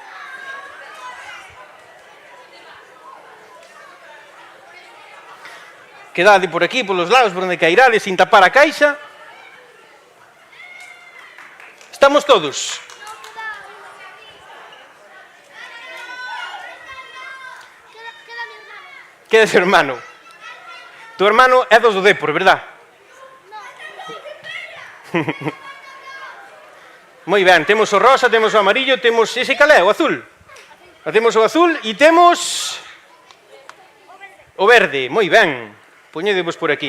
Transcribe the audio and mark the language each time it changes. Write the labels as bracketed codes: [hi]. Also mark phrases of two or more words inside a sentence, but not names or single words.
[gl] Quedade por aquí, polos lados, por onde cairades, sin tapar a caixa. Estamos todos. [es] Queda ese hermano. [gl] Tu hermano é dos do Depor, verdad? Moi ben, temos o rosa, temos o amarillo, temos ese calé, o azul. Temos o azul e temos o verde, moi ben. Poñedevos por aquí.